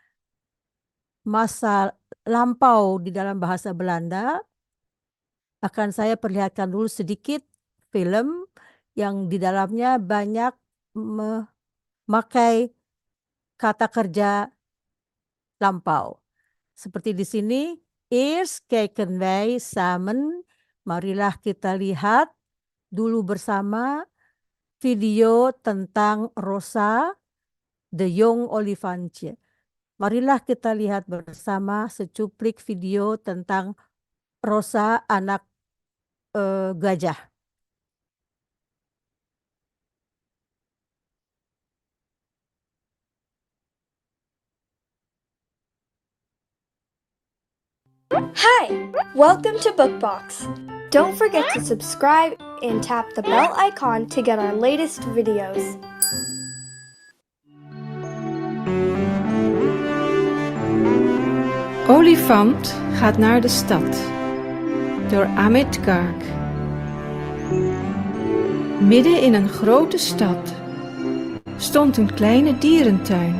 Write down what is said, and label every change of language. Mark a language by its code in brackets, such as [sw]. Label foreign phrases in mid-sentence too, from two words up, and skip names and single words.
[id] masa lampau di dalam bahasa Belanda, akan saya perlihatkan dulu sedikit film yang di dalamnya banyak memakai kata kerja lampau. Seperti di sini, [nl] eerst kijken wij samen, [id] marilah kita lihat dulu bersama video tentang Rosa, [nl] de Jong Olifantje. [id] Marilah kita lihat bersama secuplik video tentang Rosa, anak gajah. [en] Hi! Welcome to Bookbox. Don't forget to subscribe and tap the bell icon to get our latest videos. [nl] Olifant gaat naar de stad, door Amit Garg. Midden in een grote stad stond een kleine dierentuin.